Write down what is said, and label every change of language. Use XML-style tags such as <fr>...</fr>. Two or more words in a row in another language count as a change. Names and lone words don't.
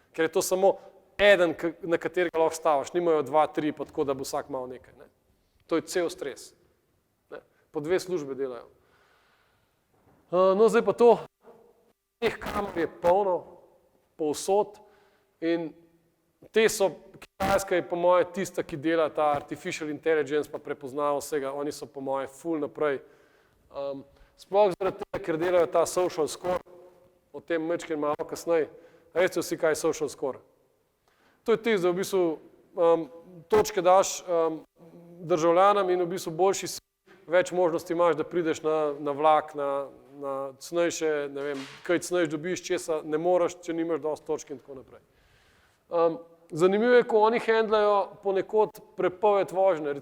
<sl>Ker je to samo eden, na katerega lahko staviš, nimajo 2, 3, pa tako, da bo vsak mal nekaj. Ne. To je cel stres. Ne. Po 2 službe delajo. No, zdaj pa to, teh kamer je polno, povsod in te so, Kitajska je po moje tista, ki dela ta</sl> <en>artificial intelligence,</en> <sl>pa prepoznava vsega, oni so po moje ful naprej. Sploh zaradi tega, ker delajo ta</sl> <en>social score,</en> <sl>o tem mečkaj malo kasneje. Veste vsi, kaj je</sl> <en>social score?</en> <sl>To je tisto, da v bistvu točke daš državljanom in v bistvu boljši si, več možnosti imaš, da prideš na vlak, na cenejše, ne vem, kaj cenejš dobiš, česa ne moreš, če nimaš dosti točk in tako naprej. Zanimivo je, ko oni handlajo ponekod prepoved vožnje.</sl>